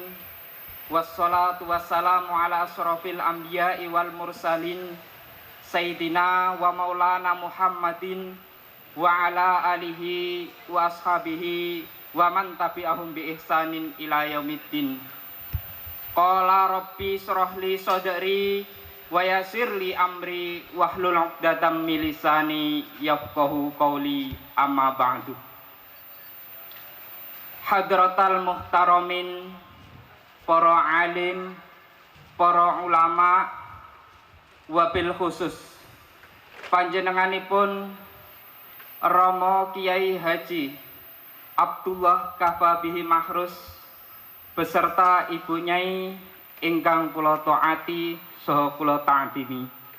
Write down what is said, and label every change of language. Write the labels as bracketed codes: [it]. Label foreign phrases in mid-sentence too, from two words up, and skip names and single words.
[ar] والصلاة والسلام على أشرف الأنبياء والمرسلين سيدنا ومولانا محمد وعلى آله وأصحابه ومن تبعهم بإحسان إلى يوم الدين. قال رب اشرح لي صدري ويسر لي أمري واحلل عقدة من لساني يفقه قولي، أما بعد. حضرات المحترمين, [jv] para alim, para ulama, [ar] وبالخصوص [jv] panjenenganipun Rama Kiai Haji Abdullah Kahfa Bihi Mahrus beserta Ibu Nyai ingkang kula taati saha kula ta'dhimi.